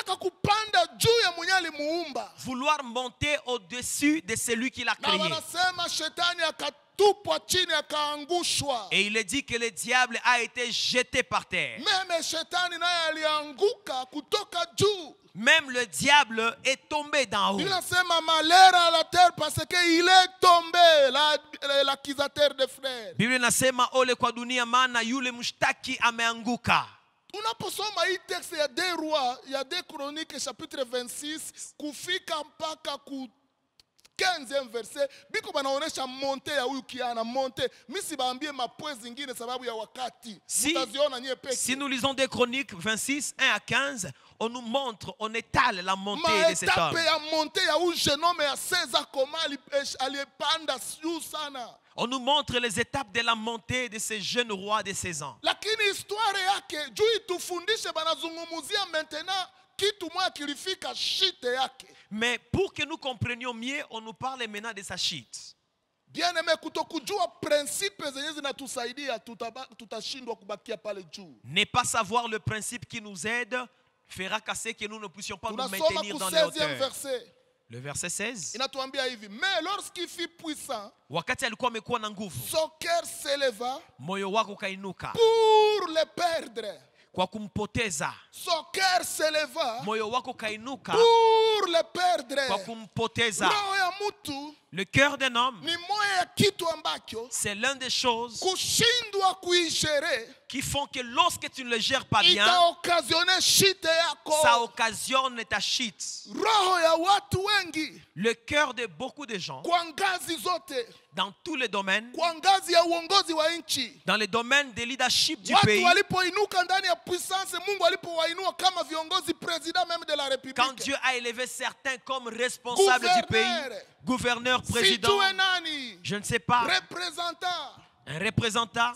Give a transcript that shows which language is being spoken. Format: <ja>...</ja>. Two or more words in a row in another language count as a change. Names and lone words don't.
<fr>Vouloir monter au-dessus de celui qui l'a créé. Et il est dit que le diable a été jeté par terre. Même le diable est tombé d'en haut.</fr> <sw>Biblia inasema ole kwa dunia maana yule mshtaki ameanguka. Unaposoma hii text ya 2 Rois, ya 2</sw> <fr>Chroniques chapitre</fr> <sw>26 kufika mpaka ku</sw> <fr>15e verset,</fr> <sw>biko banaonesha monte ya huyu kiana monte. Mimi sibaambie mapwe zingine sababu ya wakati. Mtaziona nyie peke.</sw> <fr>Si nous lisons des Chroniques 26 1 à 15, on nous montre, on étale la montée de cet homme. On nous montre les étapes de la montée de ce jeune roi de 16 ans. Mais pour que nous comprenions mieux, on nous parle maintenant de sa chute. Ne pas savoir le principe qui nous aide fera casser que nous ne puissions pas nous maintenir dans les hauteurs. Le verset 16. Mais lorsqu'il fit puissant,</fr> <sw>wakati alikuwa amekuwa na nguvu,</sw> <fr>son cœur s'éleva</fr> <sw>moyo wako kainuka</sw> <fr>pour le perdre.</fr> <sw>Kwa kumpoteza.</sw> <fr>Son cœur s'éleva</fr> <sw>moyo wako kainuka</sw> <fr>pour le perdre.</fr> <sw>Kwa kumpoteza.</sw> <fr>Le cœur d'un homme, c'est l'une des choses qui font que lorsque tu ne le gères pas bien, ça occasionne ta chute. Le cœur de beaucoup de gens, dans tous les domaines, dans les domaines de leadership du pays, quand Dieu a élevé certains comme responsables du pays, gouverneur, président, je ne sais pas, un représentant,</fr>